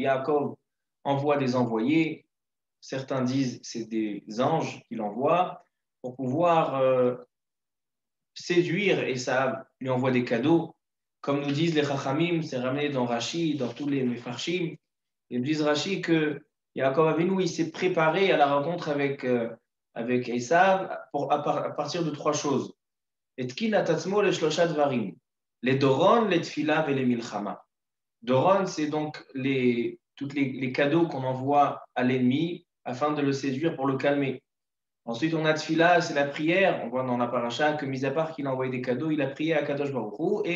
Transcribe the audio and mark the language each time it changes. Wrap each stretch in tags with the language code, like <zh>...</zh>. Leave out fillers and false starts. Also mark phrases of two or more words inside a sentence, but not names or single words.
<fr>Yaakov envoie des envoyés. Certains disent que c'est des anges qu'il envoie pour pouvoir séduire Esav, lui envoie des cadeaux. Comme nous disent les Chachamim, c'est ramené dans Rashi, dans tous les Mefarshim. Ils disent Rashi que Yaakov Avinu, il s'est préparé à la rencontre avec Esav à partir de trois choses.</fr> <he>התקין את עצמו לשלשה דברים.</he> <fr>Les Doron, les Tfilav et les Milchama. Doron, c'est donc tous les cadeaux qu'on envoie à l'ennemi afin de le séduire pour le calmer. Ensuite, on a Tfila, c'est la prière. On voit dans la paracha que, mis à part qu'il a envoyé des cadeaux, il a prié à Kadosh Baruch Hu.</fr>